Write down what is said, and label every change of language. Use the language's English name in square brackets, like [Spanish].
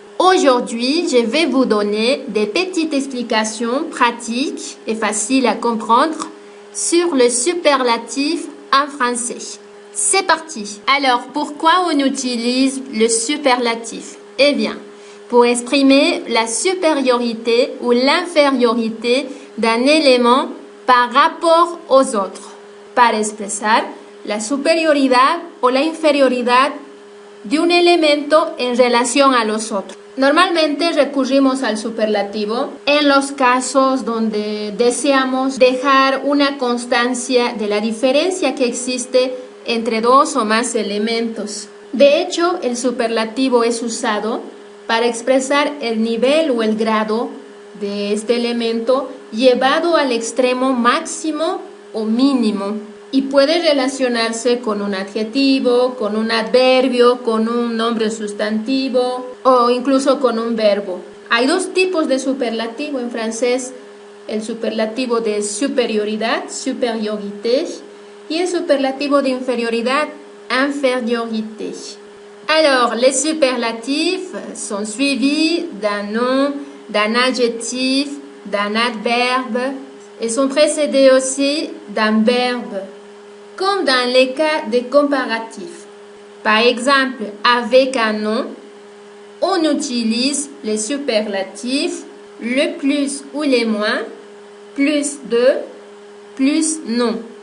[French] Aujourd'hui, je vais vous donner des petites explications pratiques et faciles à comprendre sur le superlatif en français. C'est parti! Alors, pourquoi on utilise le superlatif? Eh bien, pour exprimer la supériorité ou l'infériorité d'un élément par rapport aux autres. [Spanish] Para expresar la superioridad o la inferioridad de un elemento en relación a los otros. Normalmente recurrimos al superlativo en los casos donde deseamos dejar una constancia de la diferencia que existe entre dos o más elementos. De hecho, el superlativo es usado para expresar el nivel o el grado de este elemento llevado al extremo máximo o mínimo. Y puede relacionarse con un adjetivo, con un adverbio, con un nombre sustantivo o incluso con un verbo. Hay dos tipos de superlativo en francés, el superlativo de superioridad, supériorité, y el superlativo de inferioridad, infériorité. [French] Alors, les superlatifs sont suivis d'un nom, d'un adjectif, d'un adverbe et sont précédés aussi d'un verbe, comme dans les cas des comparatifs. Par exemple, avec un nom, on utilise les superlatifs le plus ou les moins, plus de, plus non.